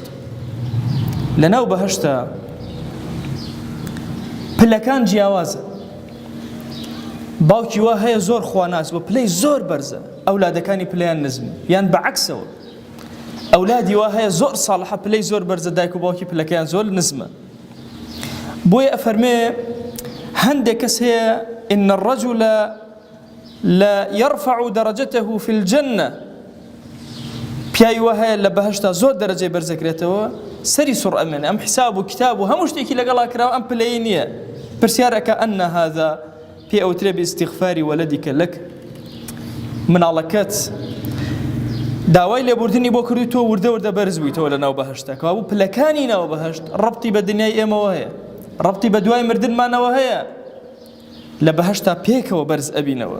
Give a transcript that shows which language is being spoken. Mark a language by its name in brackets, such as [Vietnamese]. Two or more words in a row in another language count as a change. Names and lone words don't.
[Central Kurdish] لە ناو بەهەشتە پلەکان جیاوازە، باوکی وا هەیە زۆر خواناس بۆ پلەی زۆر بەرزە، ئەولادەکانی پلەیان نزم یان بەعەکسەوە. ئەولادی وا هەیە زۆر ساڵحە پلەی زۆر بەرزە، دایک و باوکی پلەکەیان زۆر نزمە. بۆیە ئەفەرمێ هەندێک کەس هەیە [Arabic] ئین الرەجل لا يرفع درجته في الجنة، [Central Kurdish] پیاوی وا هەیە لە بەهەشتا زۆر دەرەجەی بەرزەکرێتەوە، سەری سوڕ ئەمێنێ، ئەم حیساب و کتاب و هەموو شتێکی لەگەڵا کراوە ئەم پلەیە نییە. پرسیارەکە ئەنە هذا پێ ئەوترێ [Arabic] باستیغفاری وەلەدیکە لەک، [Central Kurdish] مناڵەکەت داوای لێبوردنی بۆ کردووی تۆ وردە وردە بەرز بوویتەوە لە ناو بەهەشتا، کەوابوو پلەکانی ناو بەهەشت ڕەبتی بە دنیای ئێمەوە هەیە، ڕەبتی بە دوای مردنمانەوە هەیە، لە بەهەشتا پێکەوە بەرز ئەبینەوە.